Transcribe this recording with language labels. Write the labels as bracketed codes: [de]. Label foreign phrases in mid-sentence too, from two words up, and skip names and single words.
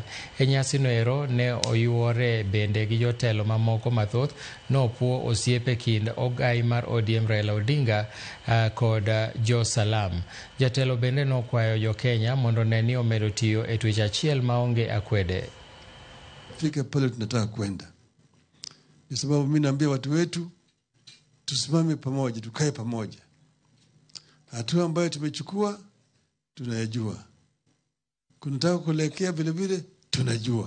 [luo] E nyasi no ero ne oyuore bende gi jotelo mamoko mathoth nopuo osiepe kind ogai mar ODM Raila Odinga kod Jo Salam. Jatelo bende nokwayo jo Kenya mondo ne ni omedo tiyo e twech achiel maonge akwede. [sw] Fika pale tunataka kwenda. Ni sababu mimi naambia watu wetu tusimame pamoja, tukae pamoja. Hatua ambayo tumechukua tunayajua. Kunataka kuelekea vile vile tunajua.